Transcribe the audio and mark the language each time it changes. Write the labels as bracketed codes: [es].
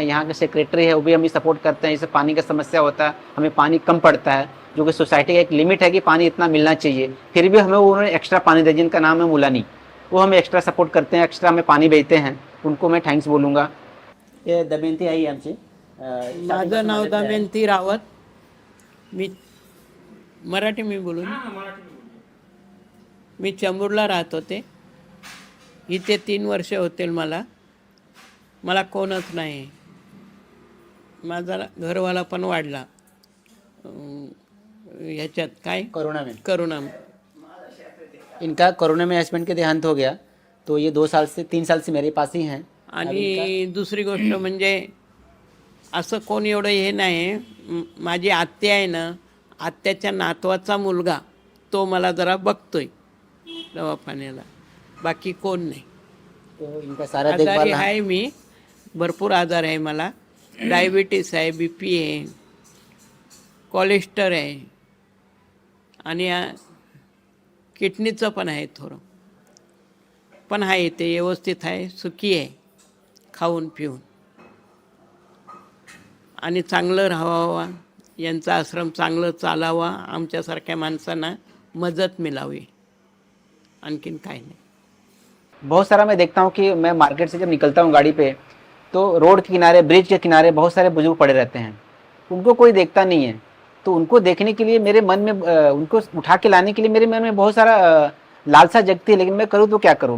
[hi] यहाँ के सेक्रेटरी है वो भी हमें सपोर्ट करते हैं। जैसे पानी का समस्या होता है, हमें पानी कम पड़ता है, जो कि सोसाइटी का एक लिमिट है कि पानी इतना मिलना चाहिए, फिर भी हमें उन्होंने एक्स्ट्रा पानी दिया, जिनका नाम है मुलानी, वो हमें एक्स्ट्रा सपोर्ट करते हैं, एक्स्ट्रा हमें पाणी भेजते हैं, उनको मैं थँक्स बोलूँगा। [mr] हे दमयंती आई आमची, माझं नाव दमयंती रावत, मी मराठी मी बोलू ना? मी चंबूरला राहत होते, इथे 3 वर्ष होतील मला कोणच नाही। माझा घरवाला पण वाढला ह्याच्यात काय [hi] कोरोना में, करोना। इनका कोरोना में हस्बैंड के देहांत हो गया, तो ये 3 साल से मेरे पास ही हैं। [mr] आणि दुसरी गोष्ट म्हणजे असं कोण एवढं हे नाही, माझी आत्या आहे ना, आत्याच्या नातवाचा मुलगा तो मला जरा बघतोय दवाखान्याला, बाकी कोण नाही। [hi] तो इनका सारा [mr] आजारी [hi] देखभाल [mr] आहे मी, भरपूर आजार आहे मला, डायबिटीस आहे, BP आहे, कोलेस्टर आहे आणि किडनीचं पण आहे थोडं, पण आहे ते व्यवस्थित आहे, सुखी आहे, खाऊन पिऊन आणि चांगलं राहावं, यांचा आश्रम चांगलं चालावा, आमच्यासारख्या माणसांना मदत मिळावी, आणखीन काय नाही। [hi] बहुत सारा मैं देखता हूँ कि मैं मार्केट से जब निकलता हूँ गाड़ी पे, तो रोड के किनारे, ब्रिज के किनारे बहुत सारे बुजुर्ग पड़े रहते हैं, उनको कोई देखता नहीं है। तो उनको देखने के लिए मेरे मन में, उनको उठा के लाने के लिए मेरे मन में बहुत सारा लालसा जगती है, लेकिन मैं करूँ तो क्या करूँ।